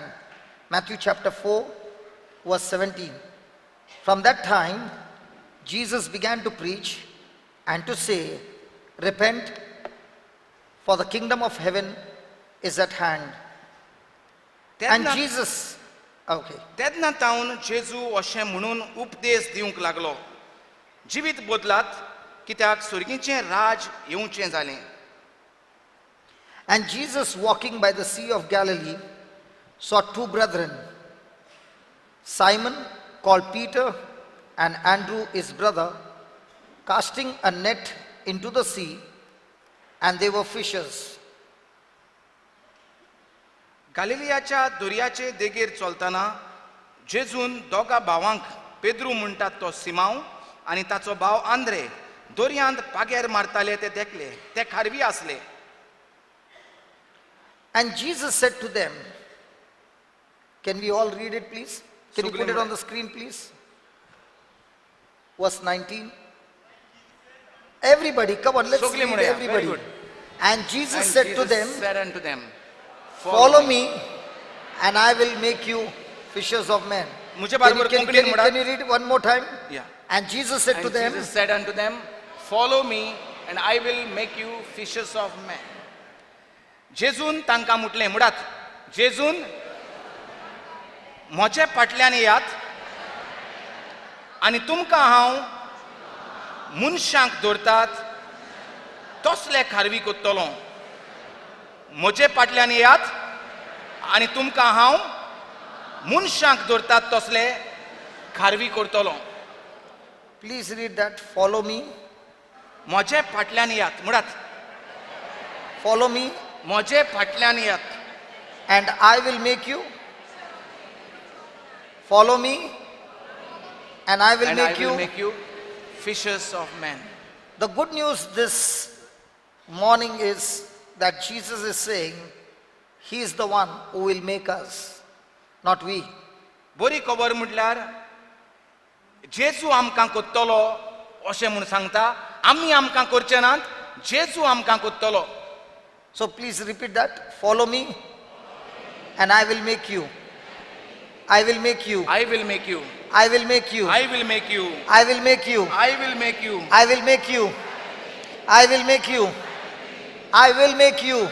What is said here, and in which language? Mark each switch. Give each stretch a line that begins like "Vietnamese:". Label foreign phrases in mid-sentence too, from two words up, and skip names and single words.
English: Matthew chapter 4, verse 17. From that time, Jesus began to preach and to say, repent, for the kingdom of heaven is at hand. And Jesus, okay.
Konkani: तेन्ना तावन जेजू अशें म्हणून उपदेश दिवंक लागलो, जिवीत बदलात, कित्याक स्वर्गीचें राज येवचें जालें.
English: And Jesus, walking by the Sea of Galilee, saw two brethren, Simon, called Peter, and Andrew his brother, casting a net into the sea, and they were fishers.
Konkani: गालिलियाच्या दर्याचे देगेर चलतना जेजून दोगा भावांक पेद्रू म्हणटात तो सिमांव आनी ताचो भाव आंद्रे दर्यांत पाग्यार मारताले ते देखले. ते खारवी आसले.
English: And Jesus said to them, can we all read it please? Can you put it on the screen please? Verse 19. Everybody, come on, let's
Konkani: Sogli
English: read Mudaya, very everybody. good. And Jesus And said to Jesus them, said unto them, follow me and I will make you fishers of men.
Hindi: मुझे
English: Can you,
Konkani: बरोबर
English: can,
Konkani: कोंकणीन
English: can, you,
Konkani: म्हणा.
English: can you read it one more time? Yeah. And Jesus said to And them, Jesus said unto them, follow me and I will make you fishers of men.
Konkani: जेजून तांकां म्हटलें मुडात जेजून म्हजे फाटल्यान येयात आनी तुमकां हांव मनशांक दवरतात तसले खारवी कोत्तलो. म्हजे फाटल्यान येयात आनी तुमकां हांव मनशांक दवरतात तसले खारवी करतलो.
English: please read that, follow me,
Konkani: म्हजे फाटल्यान येयात मुडात
English: follow me
Konkani: म्हजे फाटल्यान येयात.
English: and I will make you. Follow me and I will And I make will you. make you fishers of men. The good news this morning is that Jesus is saying he is the one who will make us, not we.
Konkani: बरी खबर म्हटल्यार जेजू आमकां कोत्तलो अशें म्हूण सांगता. आमी आमकां करचे नात, जेजू आमकां कोत्तलो.
English: So please repeat that. Follow me and I will make you. I will make you. I will make you. I will make you. I will make you. I will make you. I will make you. I will make you. I will make you. I will make you.